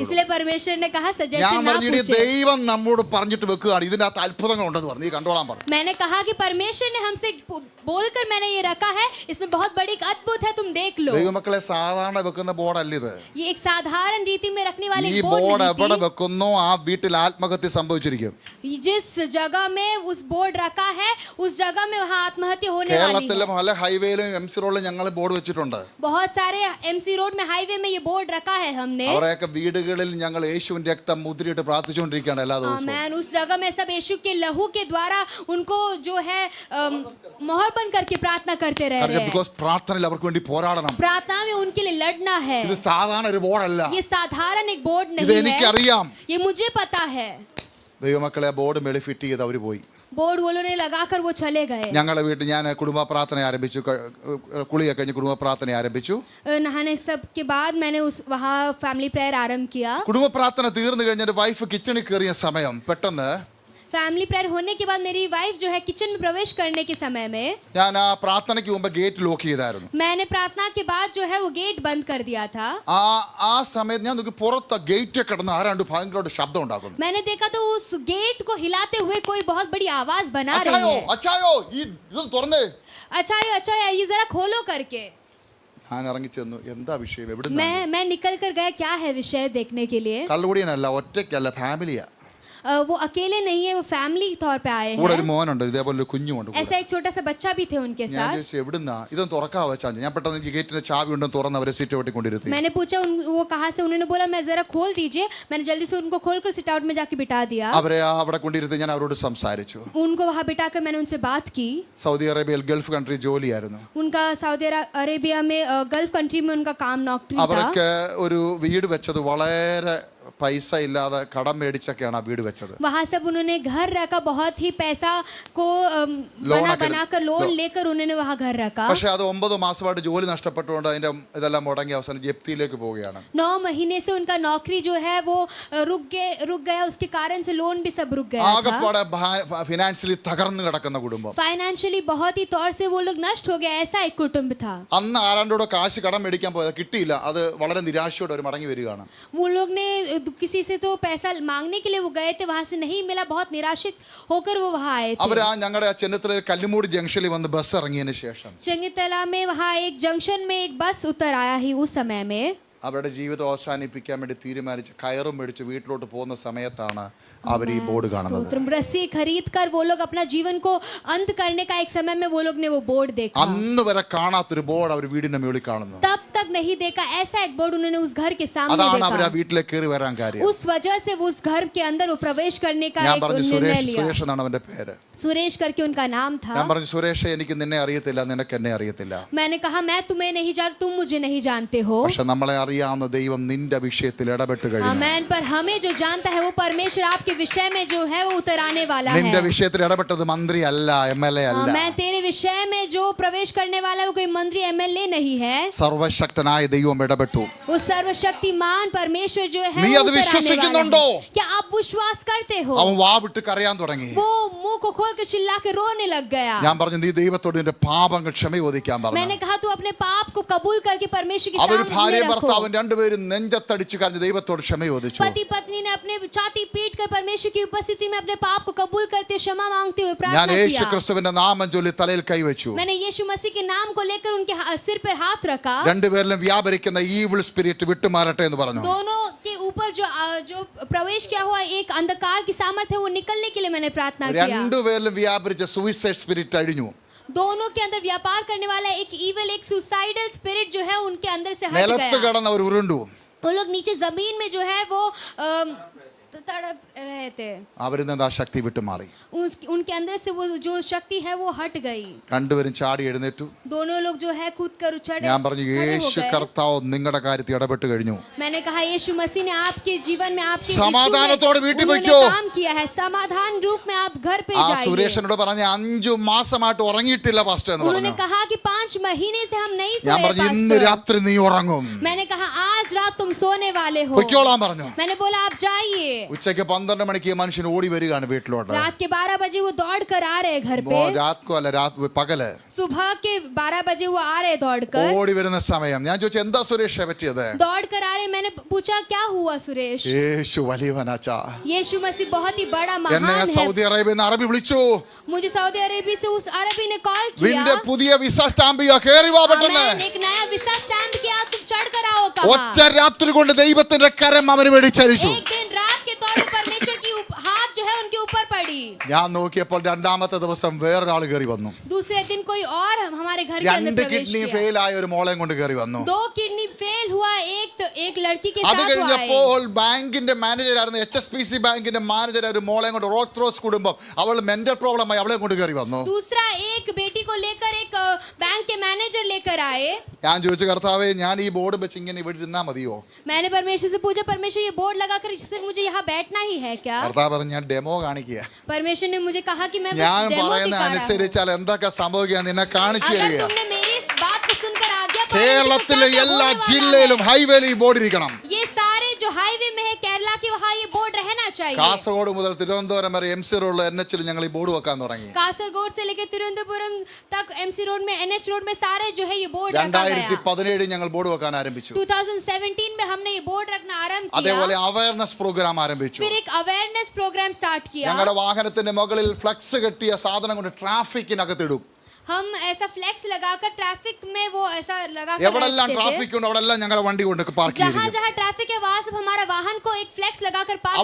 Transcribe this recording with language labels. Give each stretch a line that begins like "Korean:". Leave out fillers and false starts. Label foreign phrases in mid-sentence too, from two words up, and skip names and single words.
Hindi: इसलिए परमेश्वर ने कहा
Malayalam: ഞാൻ
Hindi: सजेशन ना
Malayalam: പറഞ്ഞു ഇനി
Hindi: पूछे.
Malayalam: ദൈവം നമ്മോട് പറഞ്ഞിട്ട് വെക്കുകയാണ്, ഇതിന്റെ അകത്ത് അത്ഭുതങ്ങൾ ഉണ്ടെന്ന് പറഞ്ഞു, നീ കണ്ടോളാൻ പറഞ്ഞു.
Hindi: मैंने कहा कि परमेश्वर ने हमसे बोलकर मैंने ये रखा है, इसमें बहुत बड़ी एक अद्भुत है, तुम देख लो.
Malayalam: ദൈവമക്കളെ സാധാരണ വെക്കുന്ന ബോർഡല്ല ഇത്.
Hindi: ये एक साधारण रीति में रखने वाली
Malayalam: ഈ
Hindi: एक
Malayalam: ബോർഡ്
Hindi: बोर्ड
Malayalam: എവിടെ
Hindi: नहीं
Malayalam: വെക്കുന്നോ ആ വീട്ടിൽ ആത്മഹത്യ സംഭവിച്ചിരിക്കും.
Hindi: थी. जिस जगह में उस बोर्ड रखा है उस जगह में वहाँ आत्महत्या होने वाली
Malayalam: കേരളത്തിലെ
Hindi: है.
Malayalam: പല ഹൈവേയിലും എം സി റോഡിലും ഞങ്ങൾ ബോർഡ് വെച്ചിട്ടുണ്ട്.
Hindi: बहुत सारे एमसी रोड में हाईवे में ये बोर्ड रखा है हमने.
Malayalam: അവരെയൊക്കെ വീടുകളിൽ ഞങ്ങൾ യേശുവിന്റെ രക്തം മുദ്രയിട്ട് പ്രാർത്ഥിച്ചുകൊണ്ടിരിക്കുകയാണ് എല്ലാ ദിവസവും.
Hindi: आमेन. उस जगह में सब यीशु के लहू के द्वारा उनको जो है मोहर बन करके प्रार्थना करते रह रहे हैं.
Malayalam: ബിക്കോസ് പ്രാർത്ഥനയിൽ അവർക്ക് വേണ്ടി പോരാടണം.
Hindi: प्रार्थना में उनके लिए लड़ना है.
Malayalam: ഇത് സാധാരണ ഒരു ബോർഡല്ല.
Hindi: ये साधारण एक बोर्ड
Malayalam: ഇത്
Hindi: नहीं है.
Malayalam: എനിക്കറിയാം.
Hindi: ये मुझे पता है.
Malayalam: ദൈവമക്കളെ ബോർഡ് മേളിൽ ഫിറ്റ് ചെയ്ത് അവർ പോയി.
Hindi: बोर्ड वो लोगों ने लगाकर वो चले गए।
Malayalam: ഞങ്ങളുടെ വീട്ടിൽ ഞാൻ കുടുംബ പ്രാർത്ഥന ആരംഭിച്ചു. കുളിയൊക്കെ കഴിഞ്ഞ് കുടുംബ പ്രാർത്ഥന ആരംഭിച്ചു.
Hindi: नहाने सब के बाद मैंने वहाँ
English: family prayer
Hindi: आरंभ किया।
Malayalam: കുടുംബ പ്രാർത്ഥന തീർന്നു കഴിഞ്ഞ എൻ്റെ വൈഫ് കിച്ചണിൽ കയറിയ സമയം പെട്ടെന്ന്
English: family prayer
Hindi: होने के बाद मेरी वाइफ जो है किचन में प्रवेश करने के समय में
Malayalam: ഞാൻ ആ പ്രാർത്ഥനയ്ക്ക് മുമ്പ് ഗേറ്റ് ലോക്ക് ചെയ്തായിരുന്നു.
Hindi: मैंने प्रार्थना के बाद जो है वो गेट बंद कर दिया था।
Malayalam: ആ സമയത്ത് ഞാൻ നോക്കി പുറത്ത് ഗേറ്റ് കിടന്ന് ആരാണ്ട് ഭയങ്കരമായിട്ട് ശബ്ദം ഉണ്ടാക്കുന്നു.
Hindi: मैंने देखा तो उस गेट को हिलाते हुए कोई बहुत बड़ी आवाज बना रही
Malayalam: അച്ചായോ
Hindi: है।
Malayalam: അച്ചായോ ഈ ഇത് തുറന്നേ.
Hindi: अच्छा ये जरा खोलो करके।
Malayalam: ഞാൻ ഇറങ്ങി ചെന്നു. എന്താ വിഷയം? എവിടെ
Hindi: मैं निकल कर गया क्या है विषय देखने के लिए।
Malayalam: കള്ളുകുടിയനല്ല, ഒറ്റയ്ക്കല്ല, ഫാമിലിയാ.
Hindi: वो अकेले नहीं है, वो फैमिली तौर पे आए
Malayalam: കൂടെ ഒരു
Hindi: हैं।
Malayalam: മോനുണ്ട്, ഇതേപോലെ ഒരു കുഞ്ഞുമുണ്ട്.
Hindi: ऐसा एक छोटा सा बच्चा भी थे उनके
Malayalam: ഞാൻ
Hindi: साथ।
Malayalam: ചോദിച്ചു എവിടുന്നാ ഇതൊന്ന് തുറക്കാ വെച്ചാൽ ഞാൻ പെട്ടെന്ന് ഈ ഗേറ്റിന്റെ ചാവി ഉണ്ടെന്ന് തുറന്ന് അവരെ സീറ്റ് വെട്ടി കൊണ്ടിരുത്തി.
Hindi: मैंने पूछा वो कहाँ से, उन्होंने बोला मैं जरा खोल दीजिए। मैंने जल्दी से उनको खोलकर
English: sit out
Hindi: में जाके बिठा दिया।
Malayalam: അവരെ അവിടെ കൊണ്ടിരുത്തി ഞാൻ അവരോട് സംസാരിച്ചു.
Hindi: उनको वहाँ बिठाकर मैंने उनसे बात की।
Malayalam: സൗദി അറേബ്യയിൽ
English: Gulf country
Malayalam: ജോലിയായിരുന്നു.
Hindi: उनका सऊदी अरेबिया में
English: Gulf country
Hindi: में उनका काम नौकरी था।
Malayalam: അവർക്ക് ഒരു വീട് വെച്ചത് വളരെ പൈസ ഇല്ലാതെ കടം മേടിച്ചൊക്കെയാണ് ആ വീട് വെച്ചത്.
Hindi: वहाँ सब उन्होंने घर रखा, बहुत ही पैसा को बनाकर लोन लेकर उन्होंने वहाँ घर रखा।
Malayalam: പക്ഷെ അത് 9 മാസമായിട്ട് ജോലി നഷ്ടപ്പെട്ടുകൊണ്ട് അതിന്റെ ഇതെല്ലാം മുടങ്ങി അവസാനം ജപ്തിയിലേക്ക് പോവുകയാണ്.
Hindi: 9 महीने से उनका नौकरी जो है वो रुक गया, उसके कारण से लोन भी सब रुक गया था।
Malayalam: ആകപ്പാടെ ഫിനാൻഷ്യലി തകർന്നു കിടക്കുന്ന കുടുംബം.
Hindi: फाइनेंशियली बहुत ही तौर से वो लोग नष्ट हो गया, ऐसा एक कुटुंब था।
Malayalam: അന്ന് ആരാണ്ടോടെ കാശ് കടം മേടിക്കാൻ പോയത് കിട്ടിയില്ല. അത് വളരെ നിരാശയോടെ അവർ മടങ്ങി വരികയാണ്.
Hindi: वो लोग ने किसी से तो पैसा मांगने के लिए वो गए थे, वहां से नहीं मिला, बहुत निराशित होकर वो वहां आए थे।
Malayalam: അവർ ആ ഞങ്ങളുടെ ചെന്നിത്തല കല്ലുമൂടി ജംഗ്ഷനിൽ വന്ന് ബസ് ഇറങ്ങിയതിന് ശേഷം
Hindi: चंगीतला में वहां एक जंक्शन में एक बस उतर आया ही उस समय में
Malayalam: അവരുടെ ജീവിതം അവസാനിപ്പിക്കാൻ വേണ്ടി തീരുമാനിച്ച് കയറും മേടിച്ച് വീട്ടിലോട്ട് പോകുന്ന സമയത്താണ് അവർ ഈ ബോർഡ് കാണുന്നത്.
Hindi: रस्सी खरीद कर वो लोग अपना जीवन को अंत करने का एक समय में वो लोग ने वो बोर्ड देखा।
Malayalam: അന്ന് വരെ കാണാത്തൊരു ബോർഡ് അവർ വീടിന്റെ മുകളിൽ കാണുന്നു.
Hindi: तब तक नहीं देखा ऐसा एक बोर्ड उन्होंने उस घर के सामने
Malayalam: അതാണ് അവർ ആ
Hindi: देखा।
Malayalam: വീട്ടിലേക്ക് കയറി വരാൻ കാര്യം.
Hindi: उस वजह से वो उस घर के अंदर वो प्रवेश करने का
Malayalam: ഞാൻ
Hindi: एक
Malayalam: പറഞ്ഞു
Hindi: निर्णय लिया।
Malayalam: സുരേഷ് എന്നാണ് അവന്റെ പേര്.
Hindi: सुरेश करके उनका नाम था।
Malayalam: ഞാൻ പറഞ്ഞു സുരേഷ് എനിക്ക് നിന്നെ അറിയത്തില്ല, നിനക്ക് എന്നെ അറിയത്തില്ല.
Hindi: मैंने कहा मैं तुम्हें नहीं जानता, तुम मुझे नहीं जानते हो।
Malayalam: പക്ഷെ നമ്മളെ അറിയാവുന്ന ദൈവം നിന്റെ വിഷയത്തിൽ ഇടപെട്ട് കഴിഞ്ഞു.
Hindi: आमेन। पर हमें जो जानता है वो परमेश्वर आपके विषय में जो है वो उतर आने वाला
Malayalam: നിന്റെ
Hindi: है।
Malayalam: വിഷയത്തിൽ ഇടപെട്ടത് മന്ത്രി അല്ല, MLA അല്ല.
Hindi: मैं तेरे विषय में जो प्रवेश करने वाला है वो कोई मंत्री MLA नहीं है।
Malayalam: സർവശക്തനായ ദൈവം ഇടപെട്ടു.
Hindi: वो सर्वशक्तिमान परमेश्वर जो है
Malayalam: നീ
Hindi: वो
Malayalam: അത്
Hindi: उतर आने वाला
Malayalam: വിശ്വസിക്കുന്നുണ്ടോ?
Hindi: है। क्या आप विश्वास करते हो?
Malayalam: അവൻ വാ വിട്ട് കരയാൻ തുടങ്ങി.
Hindi: वो मुंह को खोल के चिल्ला के रोने लग गया।
Malayalam: ഞാൻ പറഞ്ഞു നീ ദൈവത്തോട് നിന്റെ പാപങ്ങൾ ക്ഷമ ചോദിക്കാൻ പറഞ്ഞു.
Hindi: मैंने कहा तू अपने पाप को कबूल करके परमेश्वर के
Malayalam: അവർ
Hindi: सामने
Malayalam: ഭാര്യ
Hindi: रखो।
Malayalam: ഭർത്താവും രണ്ടുപേരും നെഞ്ചത്തടിച്ചു കരഞ്ഞ് ദൈവത്തോട് ക്ഷമ ചോദിച്ചു.
Hindi: पति पत्नी ने अपने छाती पीट कर परमेश्वर की उपस्थिति में अपने पाप को कबूल करते हुए क्षमा मांगते हुए
Malayalam: ഞാൻ
Hindi: प्रार्थना
Malayalam: യേശു
Hindi: किया।
Malayalam: ക്രിസ്തുവിന്റെ നാമം ചൊല്ലി തലയിൽ കൈവച്ചു.
Hindi: मैंने यीशु मसीह के नाम को लेकर उनके सिर पर हाथ रखा।
Malayalam: രണ്ടുപേരിലും വ്യാപരിക്കുന്ന
English: evil spirit
Malayalam: വിട്ടുമാറട്ടെ എന്ന് പറഞ്ഞു.
Hindi: दोनों के ऊपर जो प्रवेश किया हुआ एक अंधकार की सामर्थ्य है वो निकलने के लिए मैंने प्रार्थना किया।
Malayalam: രണ്ടുപേരിലും വ്യാപരിച്ച
English: suicide spirit
Malayalam: അഴിഞ്ഞു.
Hindi: दोनों के अंदर व्यापार करने वाला एक इविल एक
English: suicidal spirit
Hindi: जो है उनके अंदर से हट
Malayalam: നിലത്ത്
Hindi: गया।
Malayalam: കിടന്ന് അവർ ഉരുണ്ടു.
Hindi: वो लोग नीचे जमीन में जो है वो तड़प रहे थे।
Malayalam: അവരിൽ നിന്ന് ആ ശക്തി വിട്ടുമാറി.
Hindi: उनके अंदर से वो जो शक्ति है वो हट गई।
Malayalam: രണ്ടുപേരും ചാടി എഴുന്നേറ്റു.
Hindi: दोनों लोग जो है कूद कर उछल
Malayalam: ഞാൻ പറഞ്ഞു
Hindi: खड़े हो
Malayalam: യേശു
Hindi: गए।
Malayalam: കർത്താവ് നിങ്ങളുടെ കാര്യത്തിൽ ഇടപെട്ട് കഴിഞ്ഞു.
Hindi: मैंने कहा यीशु मसीह ने आपके जीवन में आपके
Malayalam: സമാധാനത്തോടെ വീട്ടിൽ
Hindi: उन्होंने
Malayalam: പോയിക്കോ.
Hindi: काम किया है। समाधान रूप में आप घर पे
Malayalam: ആ
Hindi: जाइए।
Malayalam: സുരേഷനോട് പറഞ്ഞ 5 മാസമായിട്ട് ഉറങ്ങിയിട്ടില്ല പാസ്റ്റർ എന്ന്
Hindi: उन्होंने
Malayalam: പറഞ്ഞു.
Hindi: कहा कि 5 महीने से हम नहीं
Malayalam: ഞാൻ
Hindi: सोए
Malayalam: പറഞ്ഞു ഇന്ന്
Hindi: पास्टर।
Malayalam: രാത്രി നീ ഉറങ്ങും.
Hindi: मैंने कहा आज रात तुम सोने वाले हो।
Malayalam: പൊയ്ക്കോളാൻ പറഞ്ഞു.
Hindi: मैंने बोला आप जाइए।
Malayalam: ഉച്ചയ്ക്ക് 12 മണിക്ക് മനുഷ്യൻ ഓടി വരികയാണ് വീട്ടിലോട്ട്.
Hindi: रात के 12 बजे वो दौड़ कर आ रहे हैं घर पे।
Malayalam: രാത്കോ അല്ല പകല്
Hindi: सुबह के 12 बजे वो आ रहे दौड़ कर।
Malayalam: ഓടി വരുന്ന സമയം ഞാൻ ചോദിച്ചു എന്താ സുരേഷ് പറ്റിയത്?
Hindi: दौड़ कर आ रहे। मैंने पूछा क्या हुआ सुरेश?
Malayalam: യേശു വലിയവനാച്ചാ.
Hindi: यीशु मसीह बहुत ही बड़ा
Malayalam: എന്നെ
Hindi: महान है।
Malayalam: സൗദി അറേബ്യയിൽ നിന്ന് അറബി വിളിച്ചു.
Hindi: मुझे सऊदी अरेबिया से उस अरबी ने कॉल
Malayalam: നിന്റെ
Hindi: किया।
Malayalam: പുതിയ
English: visa stamp
Malayalam: കേറി വാ പെട്ടെന്ന്.
Hindi: मैंने एक नया
English: visa stamp
Hindi: किया, तुम चढ़ कर आओ। कहा
Malayalam: ഒറ്റ രാത്രി കൊണ്ട് ദൈവത്തിന്റെ കരം അവന് മേടിച്ചഴിച്ചു.
Hindi: एक दिन रात के तौर पर परमेश्वर की हाथ जो है उनके ऊपर पड़ी।
Malayalam: ഞാൻ നോക്കിയപ്പോൾ രണ്ടാമത്തെ ദിവസം വേറൊരാൾ കയറി വന്നു.
Hindi: दूसरे दिन कोई और हमारे घर के अंदर
Malayalam: 2
Hindi: प्रवेश
Malayalam: കിഡ്നി
Hindi: किया।
Malayalam: ഫെയിൽ ആയ ഒരു മോളെയും കൊണ്ട് കയറി വന്നു.
Hindi: 2 किडनी फेल हुआ, एक लड़की के
Malayalam: അത്
Hindi: साथ वो आए।
Malayalam: കഴിഞ്ഞപ്പോൾ ബാങ്കിന്റെ മാനേജറായിരുന്നു HSBC ബാങ്കിന്റെ മാനേജർ ഒരു മോളെയും കൊണ്ട് റോത്രോസ് കുടുംബം അവൾ
English: mental problem
Malayalam: ആയി അവളെ കൊണ്ട് കയറി വന്നു.
Hindi: दूसरा एक बेटी को लेकर एक बैंक के मैनेजर लेकर आए।
Malayalam: ഞാൻ ചോദിച്ചു കർത്താവേ ഞാൻ ഈ ബോർഡ് വെച്ച് ഇങ്ങനെ ഇവിടെ ഇരുന്നാ മതിയോ?
Hindi: मैंने परमेश्वर से पूछा परमेश्वर ये बोर्ड लगाकर सिर्फ मुझे यहाँ बैठना ही है क्या?
Malayalam: കർത്താവ് പറഞ്ഞു ഞാൻ ഡെമോ കാണിക്കുക.
Hindi: परमेश्वर ने मुझे कहा कि मैं
Malayalam: ഞാൻ
Hindi: बस डेमो
Malayalam: പറയുന്ന
Hindi: दिखा रहा हूं।
Malayalam: അനുസരിച്ചാൽ എന്തൊക്കെ സംഭവിക്കുക നിന്നെ കാണിച്ചു
Hindi: अगर
Malayalam: തരിക.
Hindi: तुमने मेरी इस बात को सुनकर आज्ञा पालन की तो
Malayalam: കേരളത്തിലെ
Hindi: क्या-क्या
Malayalam: എല്ലാ
Hindi: होने वाला
Malayalam: ജില്ലയിലും
Hindi: है?
Malayalam: ഹൈവേയിൽ ഈ ബോർഡ് ഇരിക്കണം.
Hindi: ये सारे जो हाईवे में है केरला के वहाँ ये बोर्ड रहना चाहिए.
Malayalam: കാസർഗോഡ് മുതൽ തിരുവനന്തപുരം വരെ MC റോഡിൽ NH ഞങ്ങൾ ഈ ബോർഡ് വെക്കാൻ തുടങ്ങി.
Hindi: कासरगोड से लेकर तिरुवनंतपुरम तक MC रोड में NH रोड में सारे जो है ये बोर्ड रखा गया.
Malayalam: 2017 ഞങ്ങൾ ബോർഡ് വെക്കാൻ ആരംഭിച്ചു.
Hindi: 2017 में हमने ये बोर्ड रखना आरंभ
Malayalam: അതേപോലെ
Hindi: किया.
English: awareness program
Malayalam: ആരംഭിച്ചു.
Hindi: फिर एक
English: awareness program start
Hindi: किया.
Malayalam: ഞങ്ങളുടെ വാഹനത്തിന്റെ മുകളിൽ ഫ്ലക്സ് കെട്ടിയ സാധനം കൊണ്ട് ട്രാഫിക്കിനകത്തിടും.
Hindi: हम ऐसा फ्लेक्स लगाकर ट्रैफिक में वो ऐसा लगा कर
Malayalam: എവിടെല്ലാം
Hindi: रखते थे.
Malayalam: ട്രാഫിക് ഉണ്ട് അവിടെല്ലാം ഞങ്ങളുടെ വണ്ടി കൊണ്ട് പാർക്ക്
Hindi: जहाँ
Malayalam: ചെയ്തിരിക്കും.
Hindi: जहाँ ट्रैफिक है वहाँ सब हमारा वाहन को एक फ्लेक्स लगाकर पार्क